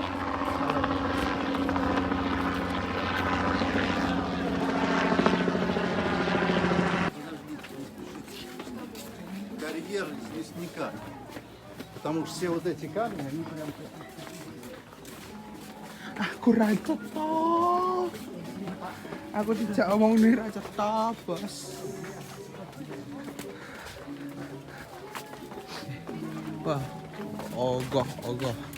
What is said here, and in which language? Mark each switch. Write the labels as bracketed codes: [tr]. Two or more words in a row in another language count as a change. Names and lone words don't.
[ru] Карьер лесника. Потому что все вот эти камни, они прям... [jv] Aku ra cetop. [id] Aku tidak omong nih [jv] ra cetop, [id] Bos. [jv] Wah, ogoh.